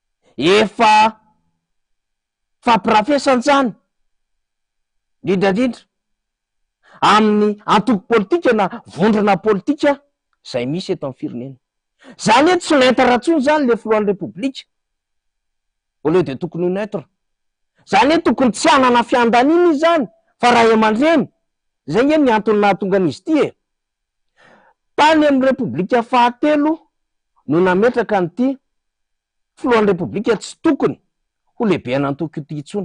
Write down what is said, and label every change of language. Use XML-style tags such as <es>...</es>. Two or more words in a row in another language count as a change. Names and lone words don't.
<mg>efa fampirafesanjany indrindradrindra amin'ny antoko politika na vondrona politika zay misy eto amin'ny firenena. Zany hoe tsy neutre ratsony zany le filohan'ny repoblika</mg> <fr>au lieu de</fr> <mg>tokony ho neutre. Zany hoe tokony tsy hanana fiandanina izy zany fa ray aman-dreny. Zay nge ny antony nahatonga an'izy ity e. Tany amin'ny repoblika fahatelo no nametraka an'ity filohan'ny repoblika tsy tokony ho lehibe an'antoko ity intsony.</mg>